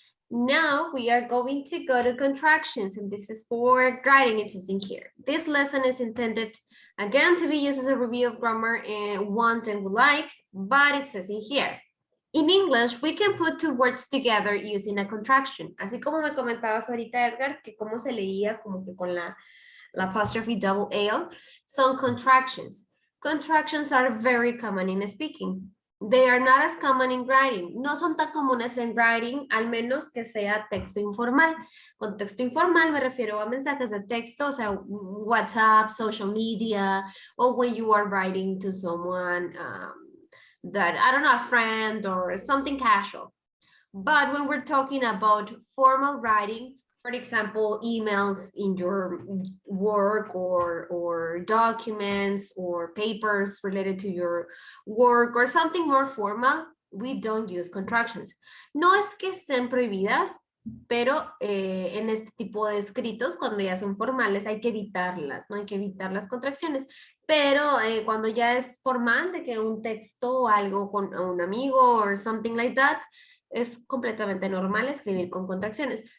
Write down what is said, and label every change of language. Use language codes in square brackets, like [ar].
[en] Now we are going to go to contractions, and this is for writing. It says in here. This lesson is intended, again, to be used as a review of grammar and want and would like, but it says in here. In English, we can put two words together using a contraction. [es] Así como me comentabas ahorita, Edgar, que cómo se leía como que con la [en] apostrophe double L. Some contractions. Contractions are very common in speaking. They are not as common in writing. [es] No son tan comunes en writing, al menos que sea texto informal. Con texto informal me refiero a mensajes de texto, o sea, [en] WhatsApp, social media, or when you are writing to someone that, I don't know, a friend or something casual. But when we're talking about formal writing, for example, emails in your work or documents or papers related to your work or something more formal, we don't use contractions. [es] No es que sean prohibidas, pero en este tipo de escritos, cuando ya son formales, hay que evitarlas, ¿no? Hay que evitar las contracciones. Pero cuando ya es formal, de que un texto o algo con un amigo [en] or something like that, [es] es completamente normal escribir con contracciones.